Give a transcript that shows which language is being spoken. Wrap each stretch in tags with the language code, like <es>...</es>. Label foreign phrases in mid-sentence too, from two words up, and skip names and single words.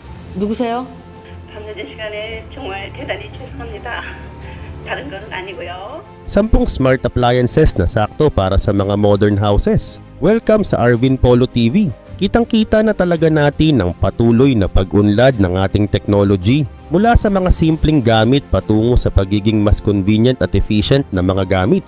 <ko>누구세요? 밤늦은 시간에 정말 대단히 죄송합니다. 다른 건 아니고요.</ko> <tl>10</tl> <en>smart appliances</en> <tl>na sakto para sa mga</tl> <en>modern houses.</en> <tl>Welcome sa Arvin Polo TV. Kitang-kita na talaga natin ang patuloy na pag-unlad ng ating technology mula sa mga simpleng gamit patungo sa pagiging mas convenient at efficient na mga gamit.</tl>